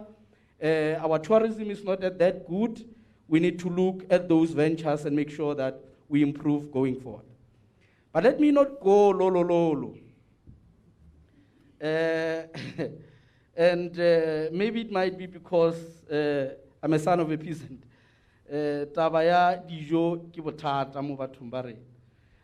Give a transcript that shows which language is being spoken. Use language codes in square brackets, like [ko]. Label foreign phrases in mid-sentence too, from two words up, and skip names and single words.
[en] Our tourism is not that good. We need to look at those ventures and make sure that we improve going forward. But let me not go lo. And maybe it might be because I'm a son of a peasant. [nso] Tabaya dijo ki bothata mo bathong ba rena.